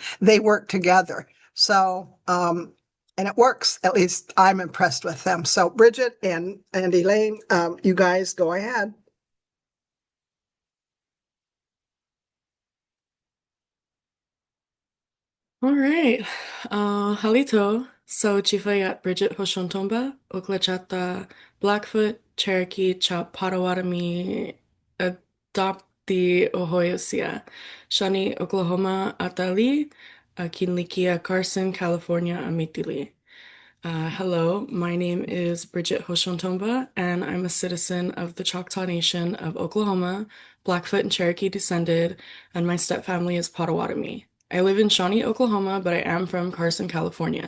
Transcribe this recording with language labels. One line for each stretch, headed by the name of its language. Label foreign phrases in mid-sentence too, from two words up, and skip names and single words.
English: They work together. So and it works. At least I'm impressed with them. So Bridget and Elaine, you guys go ahead. All right. Halito.
Choctaw: So Chifayat Bridget Hoshontomba, Oklachata, Blackfoot, Cherokee, Chap Potawatomi, Adopti Ohoyosia, Shawnee, Oklahoma, Atali, Kinlikia, Carson, California, Amitili.
English: Hello, my name is Bridget Hoshontomba, and I'm a citizen of the Choctaw Nation of Oklahoma, Blackfoot and Cherokee descended, and my stepfamily is Potawatomi. I live in Shawnee, Oklahoma, but I am from Carson, California.